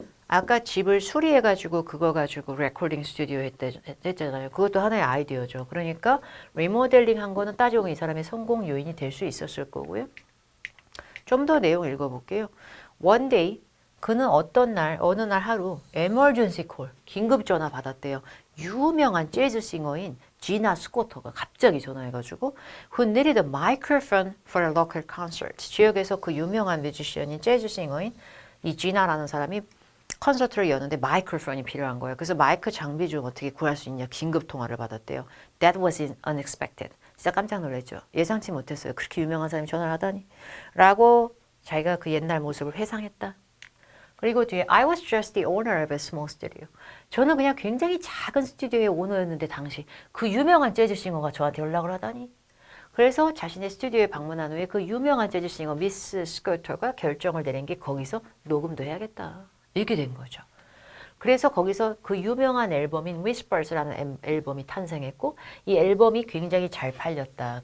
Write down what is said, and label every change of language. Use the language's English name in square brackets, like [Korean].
[Korean] 아까 집을 수리해가지고 그거 가지고 레코딩 스튜디오 했잖아요. 그것도 하나의 아이디어죠. 그러니까 리모델링 한 거는 따지고 보면 이 사람의 성공 요인이 될 수 있었을 거고요. 좀 더 내용 읽어볼게요. [English] One day, [Korean] 그는 어떤 날, 어느 날 하루 [English] emergency call, [Korean] 긴급 전화 받았대요. 유명한 재즈 싱어인 지나 스코터가 갑자기 전화해가지고 [English] who needed a microphone for a local concert. [Korean] 지역에서 그 유명한 뮤지션인 재즈 싱어인 이 지나라는 사람이 콘서트를 여는데 마이크로폰이 필요한 거예요. 그래서 마이크 장비 좀 어떻게 구할 수 있냐 긴급 통화를 받았대요. [English] That was unexpected. [Korean] 진짜 깜짝 놀랐죠. 예상치 못했어요. 그렇게 유명한 사람이 전화를 하다니. 라고 자기가 그 옛날 모습을 회상했다. 그리고 뒤에 [English] I was just the owner of a small studio. [Korean] 저는 그냥 굉장히 작은 스튜디오의 오너였는데 당시 그 유명한 재즈 싱어가 저한테 연락을 하다니. 그래서 자신의 스튜디오에 방문한 후에 그 유명한 재즈 싱어 미스 스커터가 결정을 내린 게 거기서 녹음도 해야겠다. 이렇게 된 거죠. 그래서 거기서 그 유명한 앨범인 Whispers라는 앨범이 탄생했고 이 앨범이 굉장히 잘 팔렸다.